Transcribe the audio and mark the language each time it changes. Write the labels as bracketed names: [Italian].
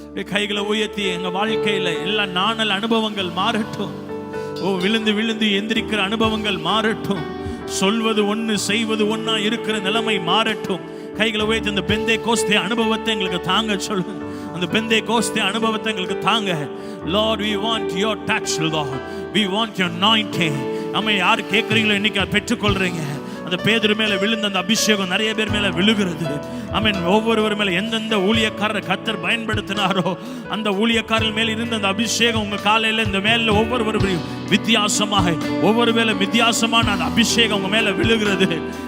[Tamil] கைகளை உயர்த்தி எங்க வாழ்க்கையில எல்லா நாணல் அனுபவங்கள் மாறட்டும். விழுந்து விழுந்து எந்திரிக்கிற அனுபவங்கள் மாறட்டும். சொல்வது ஒன்று செய்வது ஒன்னா இருக்கிற நிலைமை மாறட்டும். கைகளை உயர்த்தி அந்த பெந்தேகோஸ்தே அனுபவத்தை எங்களுக்கு தாங்க சொல்லுங்க. அந்த பெந்தேகோஸ்தே அனுபவத்தை எங்களுக்கு தாங்க. [English] Lord, we want your touch, Lord. We want your anointing. [Tamil] நம்ம யார் கேட்குறீங்களோ இன்னைக்கு பெற்றுக்கொள்றீங்க. அந்த பேதுரு மேல விழுந்த அந்த அபிஷேகம் நிறைய பேர் மேல விழுகிறது. ஆமென். ஒவ்வொருவர் மேல எந்தெந்த ஊழியக்காரர் கர்த்தர் பயன்படுத்தினாரோ அந்த ஊழியக்காரர் மேல இருந்த அந்த அபிஷேகம் உங்க காலையில இந்த மேல ஒவ்வொருவரும் வித்தியாசமாக ஒவ்வொரு வேளை வித்தியாசமான அந்த அபிஷேகம் உங்க மேல விழுகிறது.